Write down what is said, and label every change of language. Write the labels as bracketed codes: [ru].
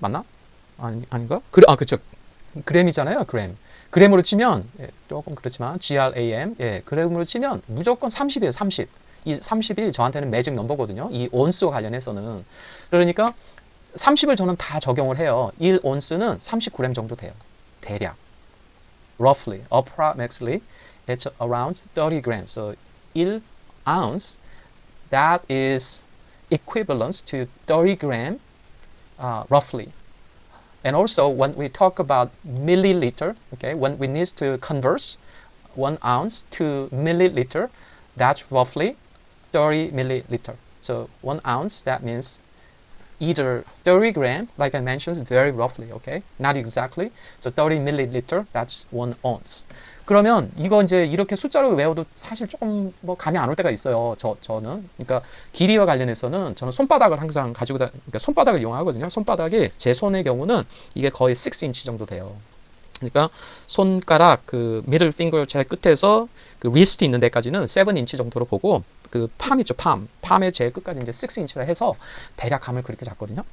[ko] 맞나? 아닌가? 그쵸. 그램이잖아요. 그램. 그램으로 치면 조금 그렇지만 GRAM 그램으로 치면 무조건 30이에요. 30. 이 30이 저한테는 매직 넘버거든요. 이 온스와 관련해서는. 그러니까 30을 저는 다 적용을 해요. 1온스는 39g 정도 돼요. 대략. [en] Roughly, approximately, it's around 30 grams. So 1ounce, that is equivalent to 30 gram, roughly. And also, when we talk about milliliter, okay, when we need to convert 1 ounce to milliliter, that's roughly 30 milliliter. So 1 ounce, that means either 30 gram, like I mentioned, very roughly, okay? Not exactly. So 30 milliliter, that's 1 ounce. [ko] 그러면 이거 이제 이렇게 숫자로 외워도 사실 조금 뭐 감이 안 올 때가 있어요. 저는. 그러니까 길이와 관련해서는 저는 손바닥을 항상 그러니까 손바닥을 이용하거든요. 손바닥이 제 손의 경우는 이게 거의 6인치 정도 돼요. 그러니까 손가락 그 middle finger 제 끝에서 그 wrist 있는 데까지는 7인치 정도로 보고 그 palm 있죠, palm의 제 끝까지 이제 6인치라 해서 대략 감을 그렇게 잡거든요.